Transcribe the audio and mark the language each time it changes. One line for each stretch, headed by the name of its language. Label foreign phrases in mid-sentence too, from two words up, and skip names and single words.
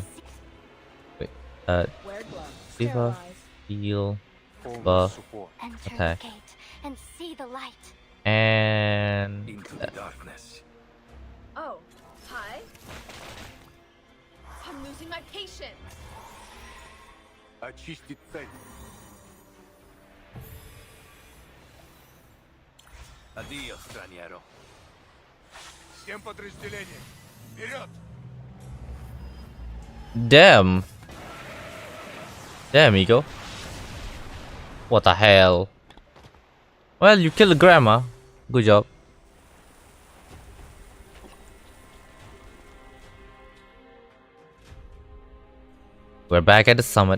English: Wait, Diva, heal, buff, attack, and see the light. and into the darkness. Oh, hi. I'm losing my patience.
Russian: Очистить цель.
Italian: Addio, straniero.
Russian: Всем подразделениям. Вперед!
English: damn. There, amigo. What the hell? Well, you killed the grandma. Good job. We're back at the summit.